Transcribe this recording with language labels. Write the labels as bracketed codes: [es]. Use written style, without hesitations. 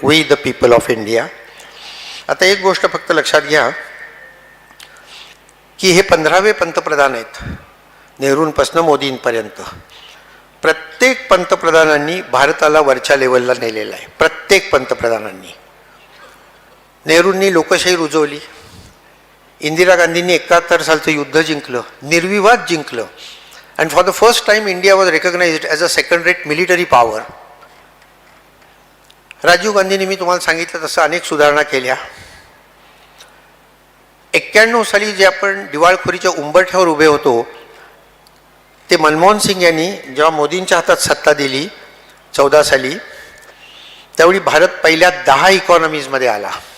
[en] We the people of India. [mr] आता एक गोष्ट फक्त लक्षात घ्या की हे 15वे पंतप्रधान आहेत नेहरूंपासून मोदींपर्यंत. प्रत्येक पंतप्रधानांनी भारताला वरच्या लेवलला नेलेलं आहे. प्रत्येक पंतप्रधानांनी. नेहरूंनी लोकशाही रुजवली, इंदिरा गांधींनी 71 सालचं युद्ध जिंकलं, निर्विवाद जिंकलं. [en] And for the first time India was recognized as a second-rate military power. [mr] Rajiv गांधींनी मी तुम्हाला सांगितलं तसं अनेक सुधारणा केल्या. 91 साली जे आपण दिवाळखोरीच्या उंबरठ्यावर उभे होतो, ते मनमोहन सिंग यांनी जेव्हा मोदींच्या हातात सत्ता दिली 14 साली, त्यावेळी भारत पहिल्या 10 इकॉनॉमीजमध्ये आला.